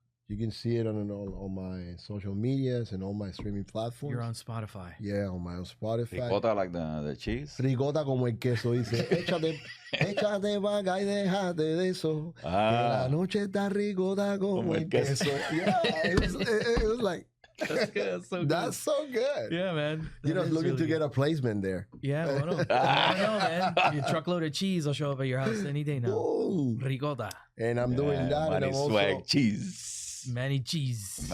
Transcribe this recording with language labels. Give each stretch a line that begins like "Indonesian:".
English: You can see it on my social medias and all my streaming platforms. You're on Spotify. Yeah, on Spotify. Ricota like the cheese?
Spanish: Rigoda como el queso, dice, échate vaga y déjate de eso. Que la noche está rigoda como el queso.
English: Yeah, it was like, that's so good. Yeah, man. You know, looking to get a placement there. Yeah, well, I don't know, man. Your truckload of cheese will show up at your house any day now. Ooh. Ricotta. And I'm doing that. Manny and I'm swag also, cheese. Manny cheese.